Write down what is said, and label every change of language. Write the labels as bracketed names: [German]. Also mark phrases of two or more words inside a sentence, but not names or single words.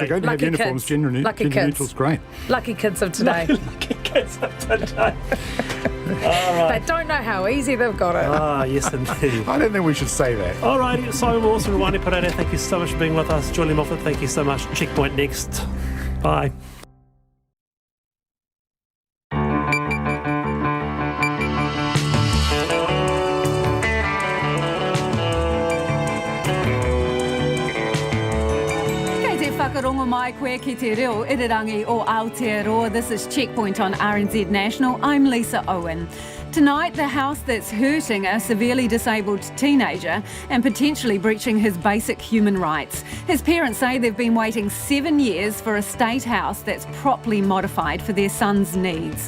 [English] If you're going to have uniforms, gender neutral's great. Lucky kids of today. Lucky kids of today. They don't know how easy they've got it. Ah, yes indeed. I don't think we should say that. All righty, Simon Wilson, Rwani Parada, thank you so much for being with us. Julie Moffat, thank you so much. Checkpoint next. Bye. [Māori] Whakarongo mai koe ki te reo irirangi o Aotearoa. [English] This is Checkpoint on RNZ National. I'm Lisa Owen. Tonight, the house that's hurting a severely disabled teenager and potentially breaching his basic human rights. His parents say they've been waiting 7 years for a state house that's properly modified for their son's needs.